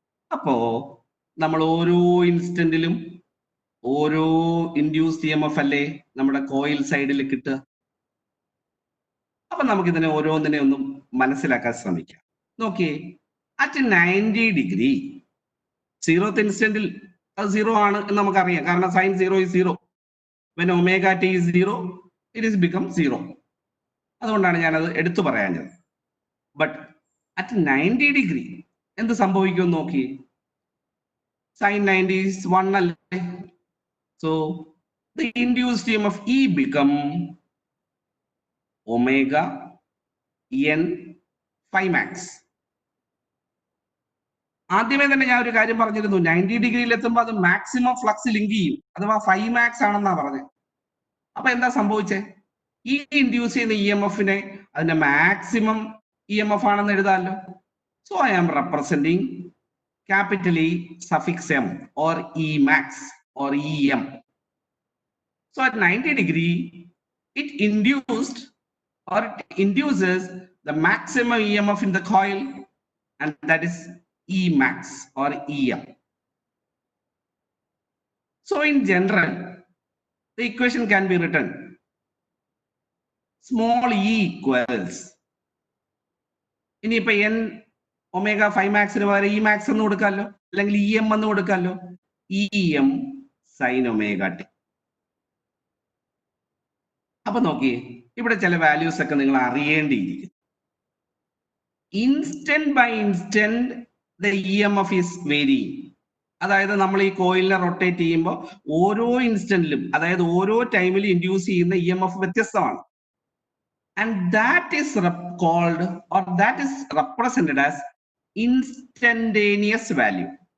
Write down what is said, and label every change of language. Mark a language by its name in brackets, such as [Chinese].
[Malayalam] അപ്പോ നമ്മൾ ഓരോ ഇൻസ്റ്റന്റിലും ഓരോ ഇൻഡ്യൂസ്ഡ് EMF അല്ലേ നമ്മുടെ കോയിൽ സൈഡിൽ കിട്ടുക. അപ്പൊ നമുക്കിതിനെ ഓരോന്നിനെ ഒന്നും മനസ്സിലാക്കാൻ ശ്രമിക്കാം. നോക്കിയേ, അറ്റ് 90 ഡിഗ്രി 0th ഇൻസ്റ്റന്റിൽ അത് 0 ആണ് എന്ന് നമുക്കറിയാം, കാരണം [English] sin 0 is 0. When omega t is 0, it is become 0. [Malayalam] അതുകൊണ്ടാണ് ഞാനത് എടുത്തു പറയാഞ്ഞത്. [English] but at 90 degree [Malayalam] എന്ത് സംഭവിക്കുമെന്ന് നോക്കി. [English] sin 90 is 1 അല്ലേ. So the induced EMF E become omega n phi max. [Malayalam] ആദ്യമേ തന്നെ ഞാൻ ഒരു കാര്യം പറഞ്ഞിരുന്നു, 90 ഡിഗ്രിയിൽ എത്തുമ്പോൾ അത് മാക്സിമം ഫ്ലക്സ് ലിങ്ക് ചെയ്യും, അഥവാ ഫൈ മാക്സ് ആണെന്നാ പറഞ്ഞത്. അപ്പൊ എന്താ സംഭവിച്ചേ? ഈ ഇൻഡ്യൂസ് ചെയ്യുന്ന EMF-നെ അതിന്റെ മാക്സിമം EMF ആണെന്ന് എഴുതാമല്ലോ. [English] So I am representing capital E suffix m or E max or EM. So at 90 degree it induced or it induces the maximum EMF in the coil, and that is E max or EM. So in general the equation can be written small e equals, [Malayalam] ഇനിയിപ്പോ n omega phi മാക്സിന് പകരം E max എന്ന് കൊടുക്കാമല്ലോ, അല്ലെങ്കിൽ EM എന്ന് കൊടുക്കാമല്ലോ, EM sine omega T. അപ്പൊ നോക്കിയേ, ഇവിടെ ചില values ഒക്കെ നിങ്ങൾ അറിയേണ്ടിയിരിക്കും. [English] Instant by instant the EMF is varying. [Malayalam] അതായത് നമ്മൾ ഈ കോയിലിനെ റൊട്ടേറ്റ് ചെയ്യുമ്പോൾ ഓരോ ഇൻസ്റ്റന്റിലും, അതായത് ഓരോ ടൈമിലും ഇൻഡ്യൂസ് ചെയ്യുന്ന EMF വ്യത്യസ്തമാണ്. [English] And that is called, or that is represented as instantaneous value.